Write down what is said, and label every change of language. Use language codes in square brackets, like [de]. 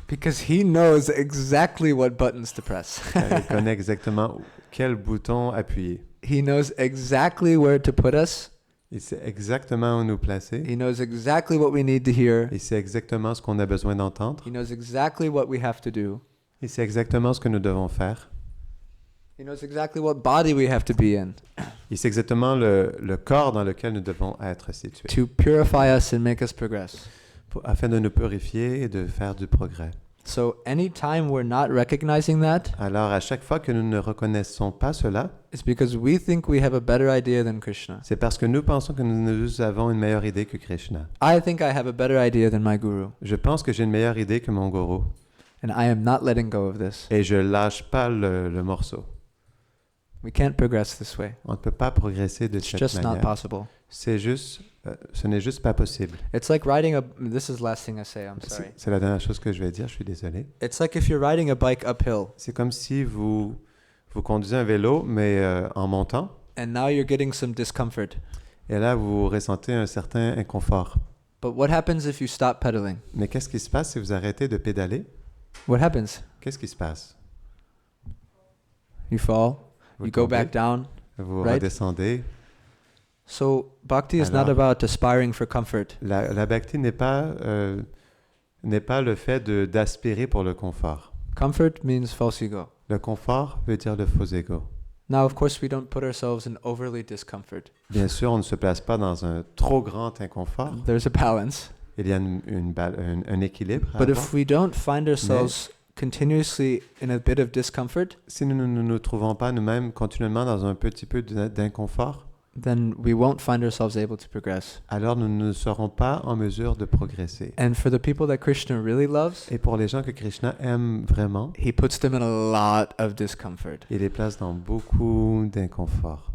[en] Because he knows exactly what buttons to press. [fr] Il connaît exactement quel bouton appuyer. [en] He knows exactly where to put us. [fr] Il sait exactement où nous placer. [en] He knows exactly what we need to hear. [fr] Il sait exactement ce qu'on a besoin d'entendre. [en] He knows exactly what we have to do. [fr] Il sait exactement ce que nous devons faire. [en] He knows exactly what body we have to be in. [fr] Il sait exactement le corps dans lequel nous devons être situés. [en] To purify us and make us progress. [fr] Afin de nous purifier et de faire du progrès. [en] So anytime we're not recognizing that, [fr] alors à chaque fois que nous ne reconnaissons pas cela, [en] it's because we think we have a better idea than Krishna. [fr] C'est parce que nous pensons que nous avons une meilleure idée que Krishna. [en] I think I have a better idea than my guru. [fr] Je pense que j'ai une meilleure idée que mon gourou. [en] And I am not letting go of this. [fr] Et je lâche pas le morceau. [en] We can't progress this way. [fr] On ne peut pas progresser de [en] It's [fr] cette [en] just not [fr] manière. [en] possible. [fr] C'est juste, ce n'est juste pas possible. [en] It's like riding a. This is the last thing I say. I'm sorry. [fr] C'est la dernière chose que je vais dire, je suis désolé. [en] It's like if you're riding a bike uphill, [fr] C'est comme si vous conduisez un vélo, mais en montant, [en] and now you're getting some discomfort. [fr] et là, vous ressentez un certain inconfort. [en] But what happens if you stop pedaling? [fr] Mais qu'est-ce qui se passe si vous arrêtez de pédaler? [en] What happens? [fr] Qu'est-ce qui se passe? [en] You fall. [fr] Vous [en] You go [fr] tombez, [en] back down. [fr] vous [en] right? [fr] redescendez. [en] So bhakti is not [fr] Alors, [en] about aspiring for comfort. [fr] La bhakti n'est pas le fait d'aspirer pour le confort. [en] Comfort means false ego. [fr] Le confort veut dire le faux ego. [en] Now, of course, we don't put ourselves in overly discomfort. [fr] Bien sûr, on ne se place pas dans un trop grand inconfort. [en] There's a balance. [fr] Il y a un équilibre à [en] But [fr] avoir. [en] if we don't find ourselves continuously in a bit of discomfort, [fr] Si nous ne nous trouvons pas nous-mêmes continuellement dans un petit peu d'inconfort, [en] then we won't find ourselves able to progress. [fr] alors nous ne serons pas en mesure de progresser. [en] And for the people that Krishna really loves, [fr] Et pour les gens que Krishna aime vraiment, [en] he puts them in a lot of discomfort. [fr] il les place dans beaucoup d'inconfort.